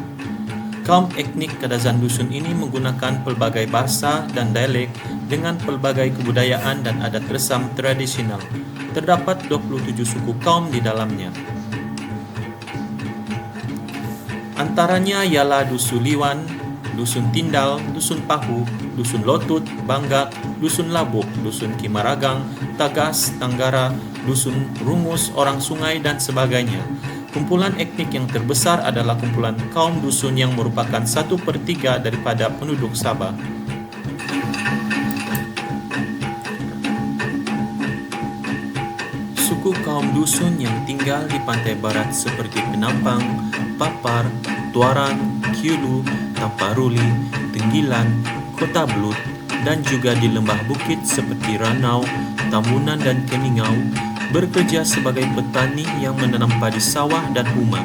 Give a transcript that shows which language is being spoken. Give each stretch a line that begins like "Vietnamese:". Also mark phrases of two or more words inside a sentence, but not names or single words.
Malay: Kaum etnik Kadazan Dusun ini menggunakan pelbagai bahasa dan dialek dengan pelbagai kebudayaan dan adat resam tradisional. Terdapat 27 suku kaum di dalamnya. Antaranya ialah Dusun Liwan, Dusun Tindal, Dusun Pahu, Dusun Lotut, Banggak, Dusun Labuk, Dusun Kimaragang, Tagas, Tanggara, Dusun Rungus, Orang Sungai, dan sebagainya. Kumpulan etnik yang terbesar adalah kumpulan kaum dusun yang merupakan 1/3 daripada penduduk Sabah. Suku kaum dusun yang tinggal di pantai barat seperti Penampang, Papar, Tuaran, Kiulu, Tamparuli, Tenggilan, Kota Blut, dan juga di lembah bukit seperti Ranau, Tambunan, dan Keningau, bekerja sebagai petani yang menanam padi sawah dan umah.